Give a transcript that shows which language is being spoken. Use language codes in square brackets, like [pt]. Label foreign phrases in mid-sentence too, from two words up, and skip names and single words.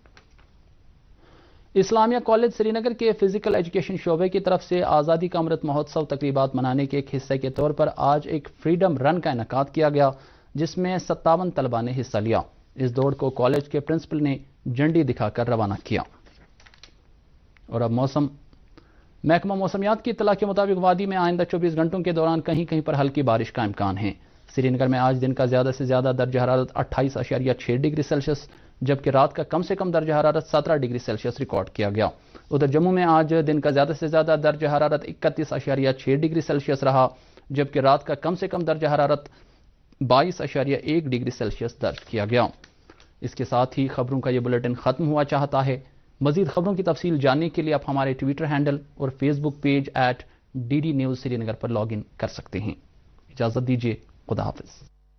[ur] اسلامیہ کالج سری نگر کے فزیکل ایجوکیشن شعبے کی طرف سے آزادی کا امرت مہوتسو تقریبات منانے کے ایک حصے کے طور پر آج ایک فریڈم رن کا انعقاد کیا گیا، جس میں 57 طلباء نے حصہ لیا۔ اس دوڑ کو کالج کے پرنسپل نے جھنڈی دکھا کر روانہ کیا۔ اور اب موسم۔ محکمہ موسمیات کی اطلاع کے مطابق وادی میں آئندہ 24 گھنٹوں کے دوران کہیں کہیں پر ہلکی بارش کا امکان ہے۔ سری نگر میں آج دن کا زیادہ سے زیادہ درجہ حرارت 28.6 ڈگری سیلسیس جبکہ رات کا کم سے کم درجہ حرارت 17 ڈگری سیلسیس ریکارڈ کیا گیا۔ ادھر جموں میں آج دن کا زیادہ سے زیادہ درجہ حرارت 31.6 ڈگری سیلسیس رہا جبکہ رات کا کم سے کم درجہ حرارت 22.1 ڈگری سیلسیس درج کیا گیا۔ اس کے ساتھ ہی خبروں کا یہ بلیٹن ختم ہوا چاہتا ہے۔ مزید خبروں کی تفصیل جاننے کے لیے آپ ہمارے ٹویٹر ہینڈل اور فیس بک پیج @DD News سری نگر پر لاگ ان کر سکتے ہیں۔ اجازت دیجیے، خدا حافظ۔